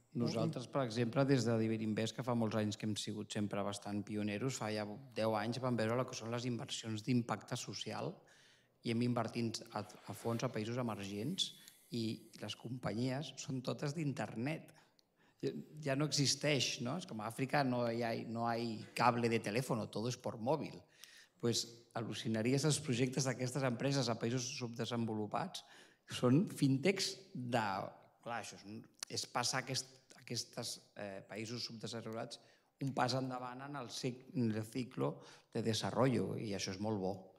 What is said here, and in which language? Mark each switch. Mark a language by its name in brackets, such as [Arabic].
[Catalan] Nosaltres, per exemple, des de Diverinvest, que fa molts anys que hem sigut sempre bastant pioneros, fa ja 10 anys vam veure el que són les inversions d'impacte social i hem invertit a fons a països emergents i les companyies són totes d'internet. Ja no existeix, ¿no? [Spanish] Es como África no hay cable de teléfono, todo es por móvil. [Catalan] Pues al·lucinaries els projectes d'aquestes empreses a països subdesenvolupats. Són fintechs de... Clar, això és passar aquests països subdesenvolupats un pas endavant en el cicle de desenvolupament i això és molt bo.